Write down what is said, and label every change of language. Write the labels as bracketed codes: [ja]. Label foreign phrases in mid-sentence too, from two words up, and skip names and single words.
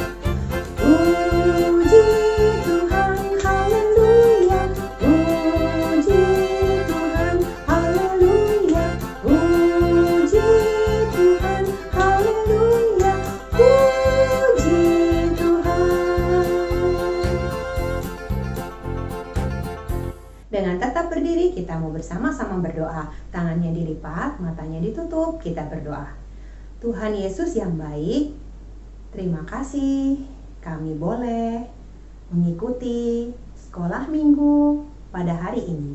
[id] Puji Tuhan, haleluya, puji Tuhan, haleluya, puji Tuhan, haleluya. Puji Tuhan. Dengan tetap berdiri, kita mau bersama-sama berdoa. Tangannya dilipat, matanya ditutup, kita berdoa. Tuhan Yesus yang baik, terima kasih kami boleh mengikuti sekolah minggu pada hari ini.